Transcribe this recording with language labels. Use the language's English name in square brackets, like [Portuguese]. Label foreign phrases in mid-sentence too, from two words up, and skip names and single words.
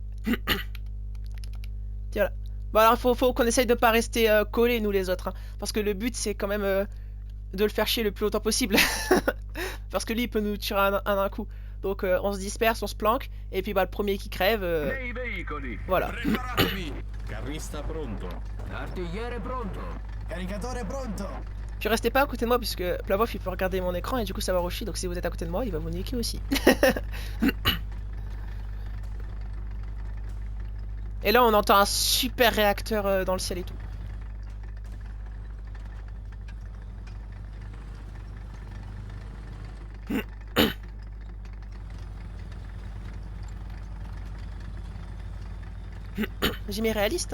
[French] Voilà. Bon, alors, faut qu'on essaye de pas rester collés, nous, les autres. Hein, parce que le but, c'est quand même de le faire chier le plus longtemps possible. Parce que lui, il peut nous tirer un coup. Donc, on se disperse, on se planque. Et puis, bah, le premier qui crève... voilà. [Italian] Carrista pronto. Artigliere pronto. Caricatore pronto. [French] Puis restez pas à côté de moi puisque Plavov il peut regarder mon écran et du coup ça va rusher, donc si vous êtes à côté de moi il va vous niquer aussi. Et là on entend un super réacteur dans le ciel et tout. J'ai mis réaliste hein.